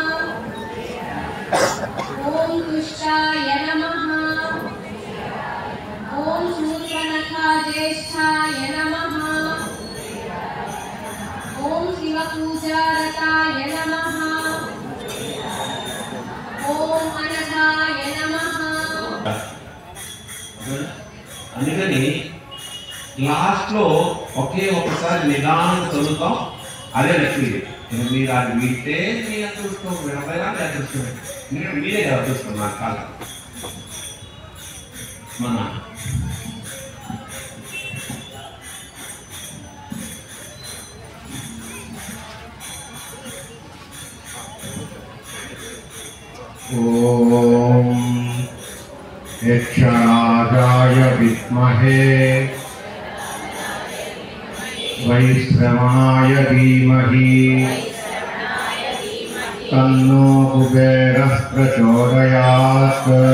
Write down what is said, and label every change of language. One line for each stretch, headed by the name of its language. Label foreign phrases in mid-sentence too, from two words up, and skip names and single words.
Sanskrit: ओम तुष्टाय नमः। ओम शूर्पणखा ज्येष्ठाय नमः। ओम शिवपूजारताय नमः। ओम अनघाय नमः।
Telugu: అందుకని లాస్ట్లో ఒకే ఒకసారి నిదానంగా చదువుతాం. అదే లక్ష్మి. మీరు అది వింటే మీ అదృష్టం, వినపైనా అదృష్టం. మీరే కదా అదృష్టం నాకు కాదు. మన
Sanskrit: ओम यक्षराजाय विद्महे वैश्रवणाय धीमहि तन्नो कुबेरः प्रचोदयात्।